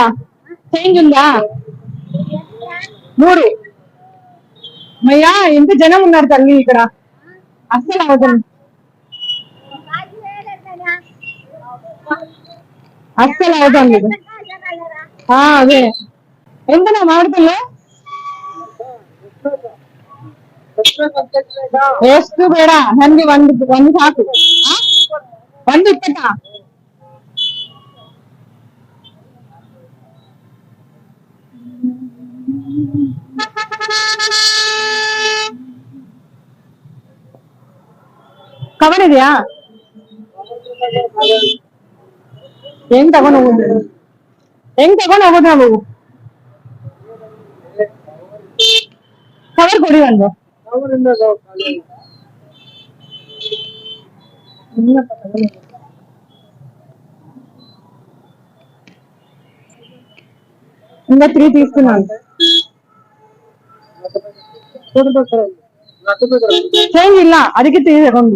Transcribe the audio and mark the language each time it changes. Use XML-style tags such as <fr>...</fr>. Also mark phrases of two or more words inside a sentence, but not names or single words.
<te>చేంజ్ ఉందా? 3. మయ్యా ఎంత జనం ఉన్నారు తల్లి ఇక్కడ, అస్సలు అవుతుంది. అస్సలు అవుతుంది. అదే ఎంతనా మామిడిపళ్ళు?</te> <kn>ಎಷ್ಟು ಬೇಡ ನನಗೆ ಒಂದು ಸಾಕು. ಒಂದು 20. ಕವರ್ ಇದೆಯಾ? ಹೆಂಗ್ ತಗೊಂಡ್ ಹೋಗೋದು ನಾವು? ಕವರ್ ಕೊಡಿ ಒಂದು.</kn> <te>ఇంకా 3 తీసుకున్నాను.</te> <kn>చేంజ్ ಇಲ್ಲ, ಅದಕ್ಕೆ 3 ತಗೊಂಡ್ವಿ.</kn>